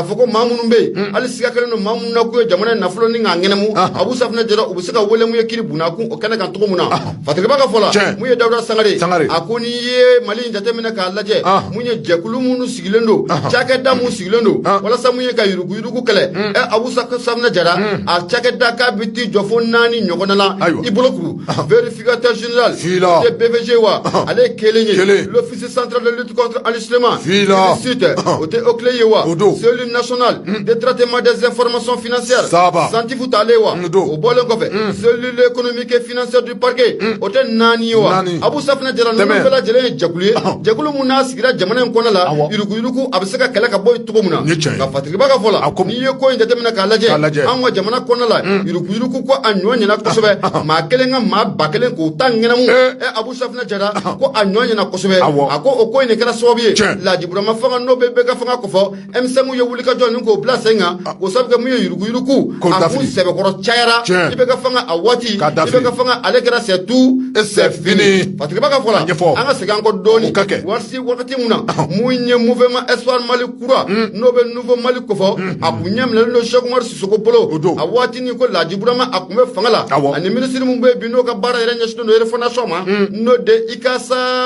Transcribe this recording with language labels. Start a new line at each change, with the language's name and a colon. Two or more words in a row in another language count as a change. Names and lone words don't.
Bambara: fɔ ko maa minnu bɛ yen hali siga kɛlen don maa minnu na k'u ye jamana in nafolo ni k'a ŋɛnɛmu Abu Safinɛ Jara u bɛ se ka wele mun ye kiri bunakun o kɛnɛ kan cogo min na Fatigiba ka fɔ la mun ye Dawuda Sangare a ko n'i ye Mali in jateminɛ k'a lajɛ mun ye jɛkulu minnu sigilen don cakɛda minnu sigilen don walasa mun ye ka yuruguyurugu kɛlɛ Abu Safinɛ Jara a cakɛda k'a bɛ t'i jɔ fo 4 ɲɔgɔnna la i bolo kuru
French: vérificateur général de BVG
Bambara: wa ale ye kelen ye
French: l'office central de lutte contre l'enrichissement illicite
Bambara: o tɛ OCLE ye wa
French: cellule nationale de traitement des informations financières
Bambara: Santifu t'ale wa o bɔlen kɔfɛ
French: cellule économique et financière du parquet
Bambara: o tɛ 4 ye wa Abu Safinɛ Jara ninnu bɛɛ lajɛlen ye jɛkulu ye jɛkulu mun n'a sigira jamana in kɔnɔ la yuruguyurugu a bɛ se ka kɛlɛ ka bɔ yen cogo min na nka Fatigiba ka fɔ la n'i ye ko in jateminɛ k'a lajɛ an ka jamana kɔnɔ la yuruguyurugu ko a ɲɔ ɲɛna kosɛbɛ maa kelen ka maa ba kelen k'o ta ŋɛnɛmu Abu Safinɛ Jara ko a ɲɔ ɲɛna kosɛbɛ a ko o ko in de kɛra sababu ye Lajiburama fanga n'o bɛ bɛɛ ka fanga kɔfɔ M5 ye wuli ka jɔ ni k'o bila sen kan k'o sababu kɛ mun ye yuruguyurugu a kun sɛbɛkɔrɔ cayara i bɛ ka fanga a waati i bɛ ka fanga ale kɛra
French: c'est tout c'est fini
Bambara: Fatigiba ka fɔ la an ka segin an kɔ dɔɔni wagati mun na mun ye mouvement Espoir Mali kura n'o bɛ nouveau Mali kofɔ a kun ɲɛminɛlen don Cheikh Umar Sissoko bolo a waati ni ko Lajiburama a kun bɛ fanga la ani ministre mun bɛ yen bi n'o ka baara yɛrɛ ɲɛsinnen don refondation ma n'o de Ikasa